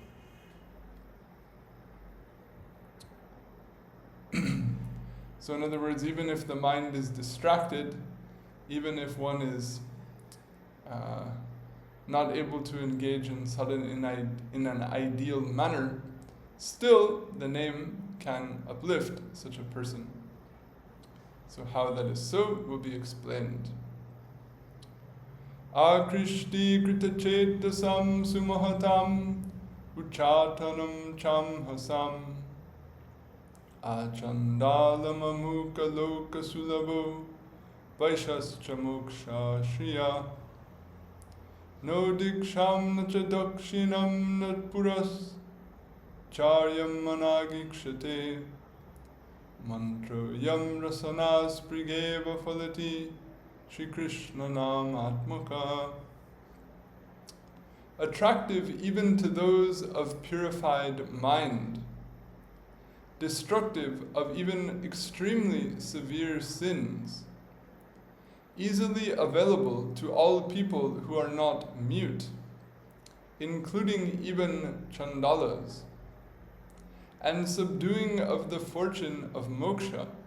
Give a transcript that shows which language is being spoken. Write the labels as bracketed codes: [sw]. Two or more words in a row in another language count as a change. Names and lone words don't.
[en] So in other words, even if the mind is distracted, even if one is not able to engage in sadhana in an ideal manner, still the name can uplift such a person. So how that is so will be explained. [sa] आकृष्टिः कृत-चेतसां सुमहताम् उच्चाटनं चांहसाम् आचण्डालम् अमूक-लोक-सुलभो वश्यश् मोक्ष-श्रियः नो दीक्षां न च दक्षिणां न पुरश्चर्यां मनाग् ईक्षते मन्त्रोऽयं रसना-स्पृग् फलति श्री-कृष्ण-नामात्मकः. [en] Attractive even to those of purified mind, destructive of even extremely severe sins, easily available to all people who are not mute, including even caṇḍālas, and subduing of the fortune of moksha.